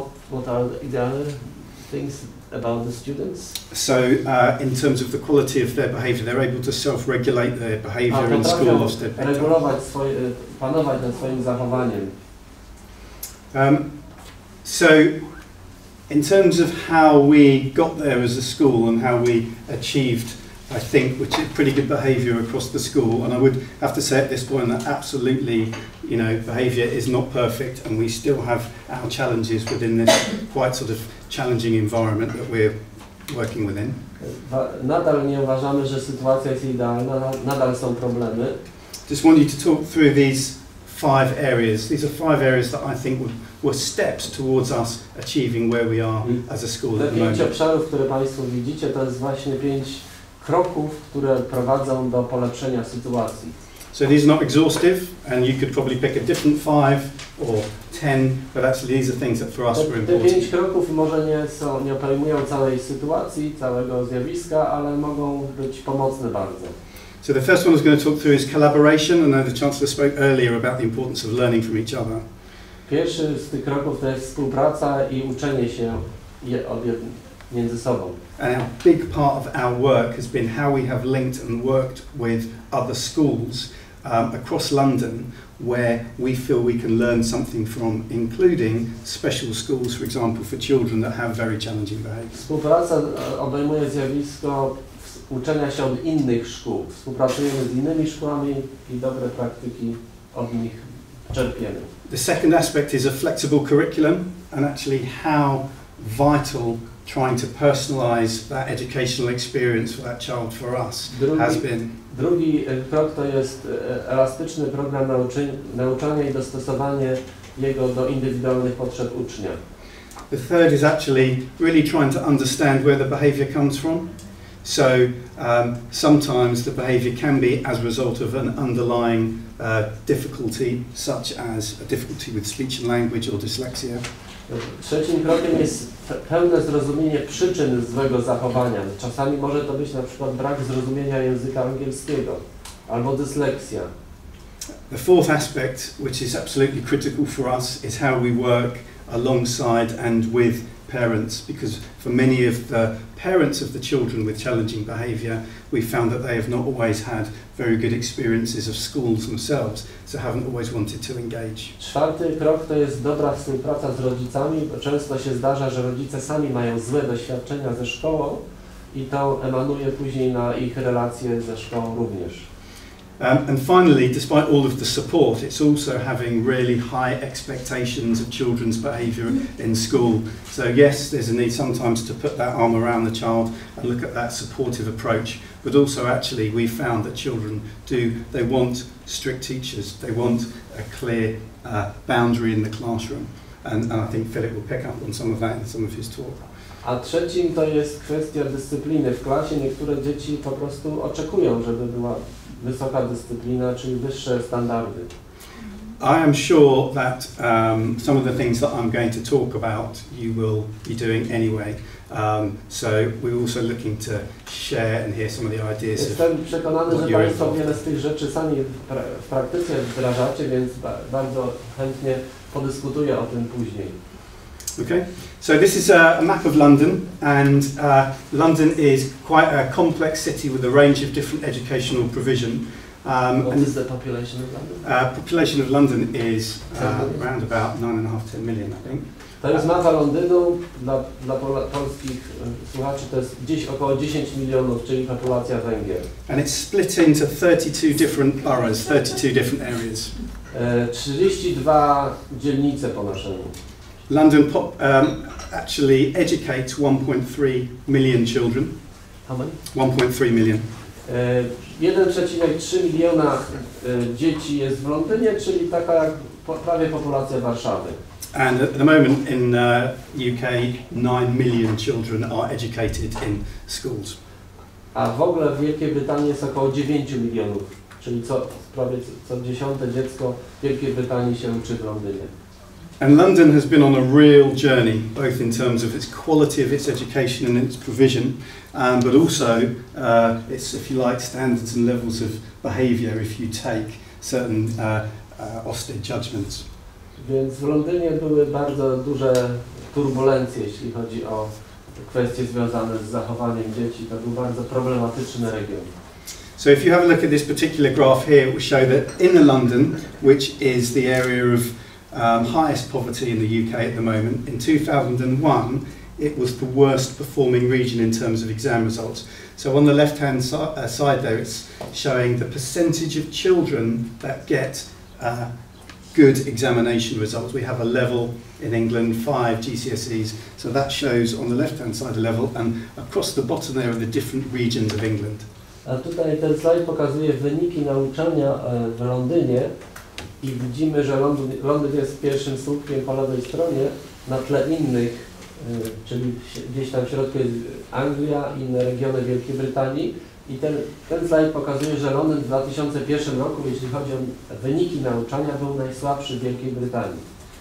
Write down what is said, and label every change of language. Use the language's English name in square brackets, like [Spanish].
[English] What are the other things about the students? So in terms of the quality of their behaviour, they're able to self-regulate their behaviour in school. [Polish] Regulować panować nad swoim zachowaniem. [English] So in terms of how we got there as a school and how we achieved, I think, which is pretty good behaviour across the school, and I would have to say at this point that absolutely, you know, behaviour is not perfect and we still have our challenges within this quite sort of challenging environment that we're working within. [Polish] Nadal nie uważamy, że sytuacja jest idealna, nadal są problemy. [English] Just want you to talk through these 5 areas. These are 5 areas that I think were steps towards us achieving where we are as a school at the moment. [Polish] Te 5 obszarów, które Państwo widzicie, to jest właśnie 5 kroków, które prowadzą do polepszenia sytuacji. [English] So these are not exhaustive, and you could probably pick a different 5 or 10, but actually these are things that for us were important. [Polish] Te 5 kroków może nie obejmują całej sytuacji, całego zjawiska, ale mogą być pomocne bardzo. [English] So the first one I was going to talk through is collaboration. I know the Chancellor spoke earlier about the importance of learning from each other. [Polish] Pierwszy z tych kroków to jest współpraca i uczenie się między sobą. [English] And a big part of our work has been how we have linked and worked with other schools across London where we feel we can learn something from, including special schools, for example, for children that have very challenging behaviour. [Polish] Współpraca obejmuje zjawisko uczenia się od innych szkół. Współpracujemy z innymi szkołami i dobre praktyki od nich czerpiemy. [English] The second aspect is a flexible curriculum, and actually how vital trying to personalise that educational experience for that child for us has been. [Polish] Drugi krok to jest elastyczny program nauczania i dostosowanie jego do indywidualnych potrzeb ucznia. [English] The third is actually really trying to understand where the behaviour comes from. So sometimes the behaviour can be as a result of an underlying difficulty, such as a difficulty with speech and language or dyslexia. [Polish] Trzecim krokiem jest pełne zrozumienie przyczyn złego zachowania. Czasami może to być na przykład brak zrozumienia języka angielskiego albo dysleksja. [English] The fourth aspect, which is absolutely critical for us, is how we work alongside and with parents, because for many of the parents of the children with challenging behaviour, we found that they have not always had very good experiences of schools themselves, so haven't always wanted to engage. [Polish] Czwarty krok to jest dobra współpraca z rodzicami, bo często się zdarza, że rodzice sami mają złe doświadczenia ze szkołą i to emanuje później na ich relacje ze szkołą również. [English] And finally, despite all of the support, it's also having really high expectations of children's behaviour in school. So yes, there's a need sometimes to put that arm around the child and look at that supportive approach, but also actually we found that children they want strict teachers, they want a clear boundary in the classroom. And I think Philip will pick up on some of that in some of his talk. [Polish] A trzecim to jest kwestia dyscypliny w klasie. Niektóre dzieci po prostu oczekują, żeby była wysoka dyscyplina, czyli wyższe standardy. [English] I am sure that some of the things that I'm going to talk about you will be doing anyway. So we're also looking to share and hear some of the ideas. [Polish] Jestem przekonany, że Państwo wiele z tych rzeczy sami w praktyce wdrażacie, więc bardzo chętnie podyskutuję o tym później. [English] Okay, so this is a map of London, and London is quite a complex city with a range of different educational provision. What is the population of London? Population of London is around about 9.5 to 10 million, I think. [Polish] To jest mapa Londynu, dla polskich słuchaczy to jest gdzieś około 10 milionów, czyli populacja Węgier. [English] And it's split into 32 different boroughs, 32 different areas. [Polish] 32 dzielnice po naszemu. [English] London actually educates 1.3 million children. How many? 1.3 million. [Polish] 1,3 miliona dzieci jest w Londynie, czyli taka jak prawie populacja Warszawy. [English] And at the moment in UK, 9 million children are educated in schools. [Polish] a w ogóle w Wielkiej Brytanii jest około 9 milionów, czyli prawie co 10. dziecko w Wielkiej Brytanii się uczy w Londynie. [English] And London has been on a real journey, both in terms of its quality of its education and its provision, but also its, if you like, standards and levels of behaviour if you take certain austere judgments. [Polish] Więc w Londynie były bardzo duże turbulencje, jeśli chodzi o kwestie związane z zachowaniem dzieci. To był bardzo problematyczny region. [English] So if you have a look at this particular graph here, it will show that in London, which is the area of highest poverty in the UK at the moment, in 2001 it was the worst performing region in terms of exam results. So on the left hand side there, it's showing the percentage of children that get good examination results. We have a level in England, 5 GCSEs, so that shows on the left hand side a level, and across the bottom there are the different regions of England. [Polish] A tutaj ten slajd pokazuje wyniki nauczania w Londynie i widzimy, że Londyn jest pierwszym słupkiem po lewej stronie na tle innych, czyli gdzieś tam w środku jest Anglia, inne regiony Wielkiej Brytanii. I ten slajd pokazuje, że Londyn w 2001 roku, jeśli chodzi o wyniki nauczania, był najsłabszy w Wielkiej Brytanii.